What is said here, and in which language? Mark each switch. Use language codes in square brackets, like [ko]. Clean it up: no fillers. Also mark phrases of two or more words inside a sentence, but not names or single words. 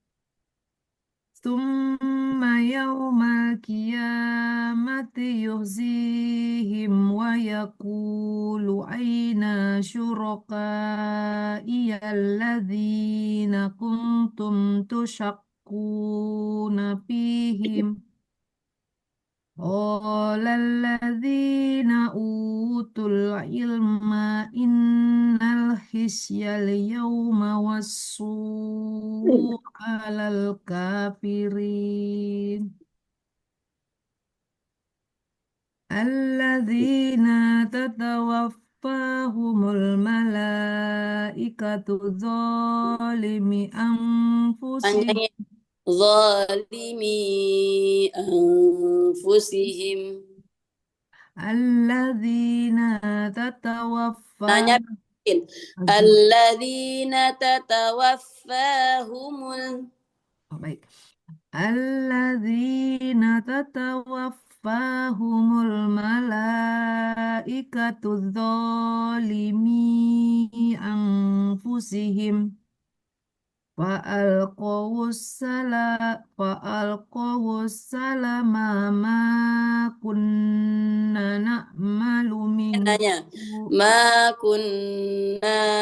[ar] ثم يوم القيامة يخزيهم ويقول أين شركائي الذين كنتم تشاقون فيهم. قال الذين أوتوا العلم إن الخزي اليوم والسوء على الكافرين الذين تتوفاهم الملائكة ظالمي أنفسهم Panjangnya ظالمي أنفسهم. الذين تتوفى. Nanya الذين تتوفاهم. [id] Oh, baik. [ar] الذين تتوفاهم الملائكة ظالمي أنفسهم فألقوا السلم ما كنا نعمل من [id] Nanya, su- [ar] ما كنا